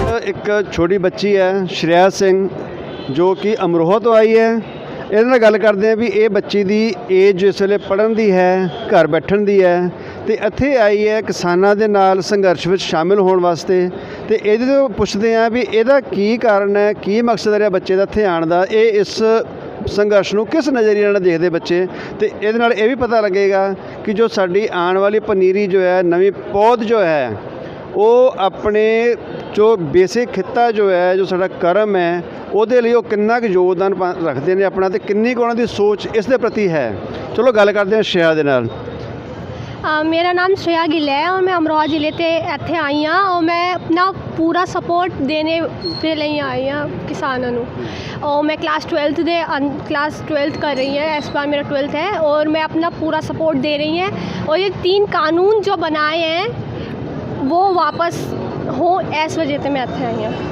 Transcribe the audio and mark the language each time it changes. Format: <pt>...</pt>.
<hi>एक छोटी बच्ची है श्रेया सिंह जो कि अमरोहा तो आई है।</hi> <pa>ਇਹਦੇ ਨਾਲ ਗੱਲ ਕਰਦੇ ਹਾਂ ਵੀ ਇਹ ਬੱਚੀ ਦੀ ਏਜ ਇਸ ਵੇਲੇ ਪੜ੍ਹਨ ਦੀ ਹੈ, ਘਰ ਬੈਠਣ ਦੀ ਹੈ ਤੇ ਇੱਥੇ ਆਈ ਹੈ ਕਿਸਾਨਾਂ ਦੇ ਨਾਲ ਸੰਘਰਸ਼ ਵਿੱਚ ਸ਼ਾਮਿਲ ਹੋਣ ਵਾਸਤੇ। ਤੇ ਇਹਦੇ ਤੋਂ ਪੁੱਛਦੇ ਹਾਂ ਵੀ ਇਹਦਾ ਕੀ ਕਾਰਨ ਹੈ, ਕੀ ਮਕਸਦ ਰਿਹਾ ਬੱਚੇ ਦਾ ਇੱਥੇ ਆਉਣ ਦਾ, ਇਹ ਇਸ ਸੰਘਰਸ਼ ਨੂੰ ਕਿਸ ਨਜ਼ਰੀਏ ਨਾਲ ਦੇਖਦੇ ਬੱਚੇ। ਤੇ ਇਹਦੇ ਨਾਲ ਇਹ ਵੀ ਪਤਾ ਲੱਗੇਗਾ ਕਿ ਜੋ ਸਾਡੀ ਆਉਣ ਵਾਲੀ ਪਨੀਰੀ ਜੋ ਹੈ, ਨਵੀਂ ਪੌਦ ਜੋ ਹੈ, ਉਹ ਆਪਣੇ ਜੋ ਬੇਸਿਕ ਖਿੱਤਾ ਜੋ ਹੈ, ਜੋ ਸਾਡਾ ਕਰਮ ਹੈ, ਉਹਦੇ ਲਈ ਉਹ ਕਿੰਨਾ ਕੁ ਯੋਗਦਾਨ ਰੱਖਦੇ ਨੇ ਆਪਣਾ ਤੇ ਕਿੰਨੀ ਕੁ ਉਹਨਾਂ ਦੀ ਸੋਚ ਇਸ ਦੇ ਪ੍ਰਤੀ ਹੈ। ਚਲੋ ਗੱਲ ਕਰਦੇ ਹਾਂ ਸ਼੍ਰੇया ਦੇ ਨਾਲ।</pa> <hi>मेरा नाम श्रेया गिल है और मैं अमरोहा जिले से</hi> <pa>इत्थे आई हाँ</pa> <hi>और मैं अपना पूरा सपोर्ट देने के लिए आई हाँ</hi> <pa>किसानों नू।</pa> <hi>और मैं क्लास 12th कर रही है, इस बार मेरा 12th है और मैं अपना पूरा सपोर्ट दे रही हैं। और ये 3 कानून जो बनाए हैं वो वापस हो, इस वजह से मैं</hi> <pa>इत्थे आई हाँ।</pa>